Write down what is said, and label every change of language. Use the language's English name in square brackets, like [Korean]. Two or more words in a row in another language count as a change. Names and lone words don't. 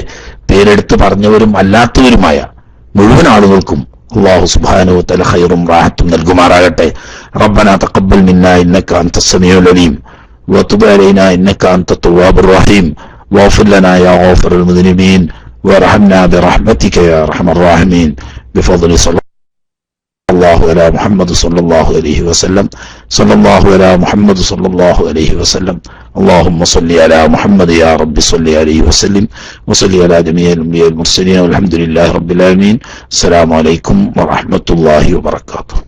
[Malayalam] പേരെടുത്ത് പറഞ്ഞവരും അല്ലാത്തവരുമായ മുഴുവൻ ആളുകൾക്കും [Arabic] الله سبحانه وتعالى [Malayalam] ഖൈറും റാഹത്തും നൽകുമാറാകട്ടെ. [Arabic] ربنا تقبل منا إنك أنت السميع العليم وتب علينا إنك أنت التواب الرحيم واغفر لنا يا غافر المذنبين وارحمنا برحمتك يا أرحم الراحمين بفضل الله على محمد صلى الله عليه وسلم صلى الله على محمد صلى الله عليه وسلم اللهم صل على محمد يا رب صل عليه وسلم وصل على جميع الأنبياء والمرسلين والحمد لله رب العالمين. السلام عليكم ورحمة الله وبركاته.